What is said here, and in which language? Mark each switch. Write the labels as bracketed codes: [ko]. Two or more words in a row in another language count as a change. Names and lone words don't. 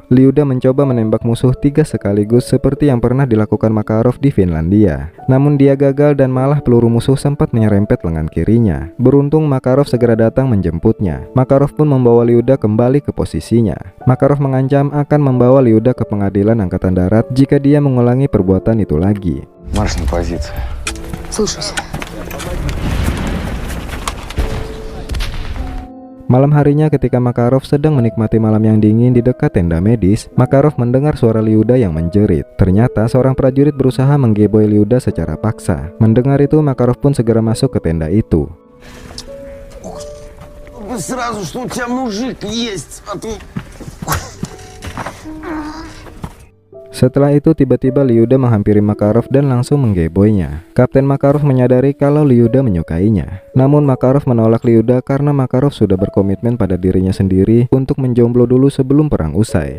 [id] Lyuda mencoba menembak musuh 3 sekaligus seperti yang pernah dilakukan Makarov di Finlandia. Namun dia gagal dan malah peluru musuh sempat menyerempet lengan kirinya. Beruntung Makarov segera datang menjemputnya. Makarov pun membawa Lyuda kembali ke posisinya. Makarov mengancam akan membawa Lyuda ke pengadilan angkatan darat jika dia mengulangi perbuatan itu lagi. [ru] Marш на позицию. Слушайся. [id] Malam harinya ketika Makarov sedang menikmati malam yang dingin di dekat tenda medis, Makarov mendengar suara Lyuda yang menjerit. Ternyata seorang prajurit berusaha menggeboi Lyuda secara paksa. Mendengar itu, Makarov pun segera masuk ke tenda itu. [ru] Сразу, что у тебя мужик есть, а то... [id] Setelah itu tiba-tiba Lyuda menghampiri Makarov dan langsung menggeboinya. Kapten Makarov menyadari kalau Lyuda menyukainya. Namun Makarov menolak Lyuda karena Makarov sudah berkomitmen pada dirinya sendiri untuk menjomblo dulu sebelum perang usai.